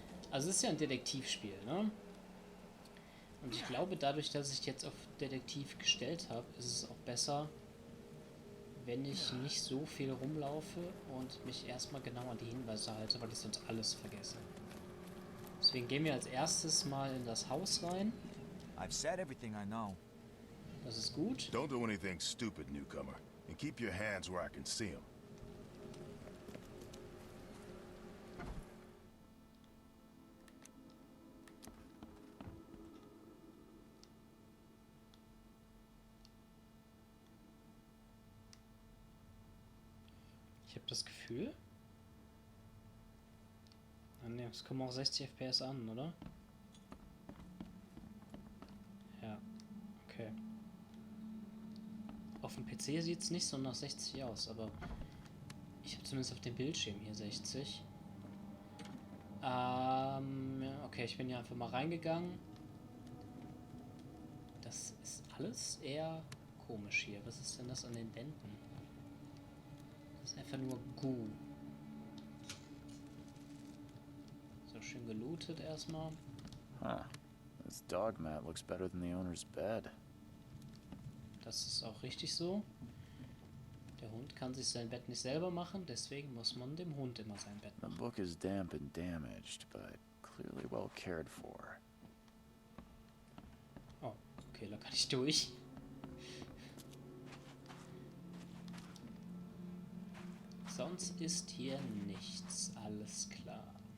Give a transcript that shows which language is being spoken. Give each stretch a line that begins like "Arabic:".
German: Also es ist ja ein Detektivspiel, ne? Und ich glaube, dadurch, dass ich jetzt auf Detektiv gestellt habe, ist es auch besser, wenn ich nicht so viel rumlaufe und mich erstmal genau an die Hinweise halte, weil ich sonst alles vergesse. Deswegen gehen wir als erstes mal in das Haus rein.
English: I've said everything I know.
German: Das ist gut.
English: Don't do anything stupid, newcomer. And keep your hands where I can see them.
German: Ich habe das Gefühl... Ah, ne, es kommen auch 60 FPS an, oder? Ja, okay. Auf dem PC sieht es nicht so nach 60 aus, aber ich habe zumindest auf dem Bildschirm hier 60. Ja, okay, ich bin hier einfach mal reingegangen. Das ist alles eher komisch hier. Was ist denn das an den Wänden? Das ist einfach nur Goo. So, schön gelootet erstmal. Huh.
English: This dog mat looks better than the owner's bed.
German: Das ist auch richtig so. Der Hund kann sich sein Bett nicht selber machen, deswegen muss man dem Hund immer sein Bett
English: The
German: machen.
English: book is damp and damaged, but clearly well cared for.
German: Oh, okay, da kann ich durch. Sonst ist hier nichts, alles klar.